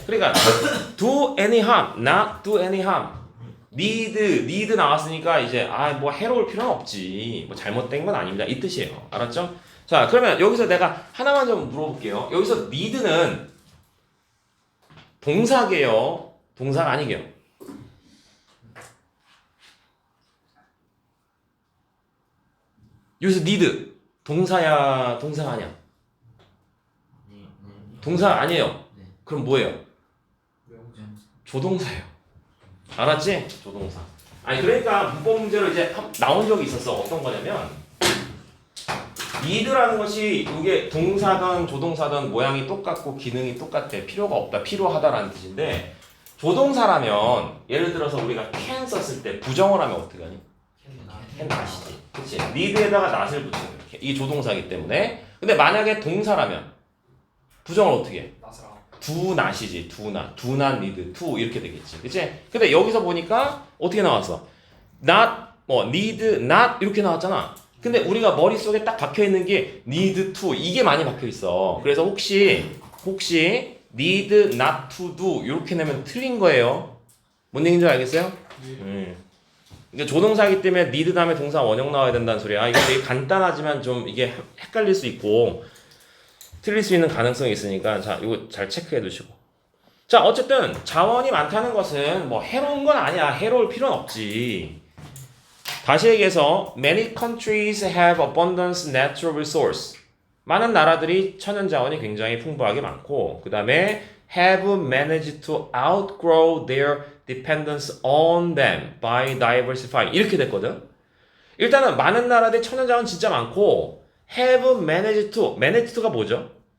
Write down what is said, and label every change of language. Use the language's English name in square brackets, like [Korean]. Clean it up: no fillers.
[Korean] 그러니까 [English] do any harm, not do any harm. [Korean] need 나왔으니까 이제 뭐 해로울 필요는 없지. 뭐 잘못된 건 아닙니다. 이 뜻이에요. 알았죠? 자, 그러면 여기서 내가 하나만 좀 물어볼게요. 여기서 need는 동사게요? 동사가 아니게요? 여기서 need 동사야, 동사가 아니야? 동사 아니에요. 그럼 뭐예요? 조동사예요. 알았지? 조동사. 아니 그러니까 문법 문제로 이제 나온 적이 있었어. 어떤 거냐면 need라는 것이 이게 동사든 조동사든 모양이 똑같고 기능이 똑같대. 필요가 없다. 필요하다라는 뜻인데 조동사라면 예를 들어서 우리가 can 썼을 때 부정을 하면 어떻게 하니? [English] can not이지. 그치? [Korean] need에다가 not을 붙이는 거야. 이게 조동사이기 때문에. 근데 만약에 동사라면 부정을 어떻게 해? [English] do not이지. do not need to 이렇게 되겠지. [Korean] 그치? 근데 여기서 보니까 어떻게 나왔어? [English] not need not 이렇게 나왔잖아. [Korean] 근데 우리가 머릿속에 딱 박혀있는 게 need to 이게 많이 박혀있어. 그래서 혹시 [English] need not to do [Korean] 이렇게 내면 틀린 거예요. 뭔 얘기인지 알겠어요? 이게 조동사이기 때문에 need 다음에 동사 원형 나와야 된다는 소리야. 이거 되게 간단하지만 좀 이게 헷갈릴 수 있고 틀릴 수 있는 가능성이 있으니까 자 이거 잘 체크해 두시고. 자 어쨌든 자원이 많다는 것은 뭐 해로운 건 아니야. 해로울 필요는 없지. [English] 다시 얘기해서 many countries have abundant natural resource. [Korean] 많은 나라들이 천연자원이 굉장히 풍부하게 많고 그 다음에 [English] have managed to outgrow their dependence on them by diversifying [Korean] 이렇게 됐거든. 일단은 많은 나라들이 천연자원 진짜 많고 [English] have managed to managed to [Korean] 가 뭐죠?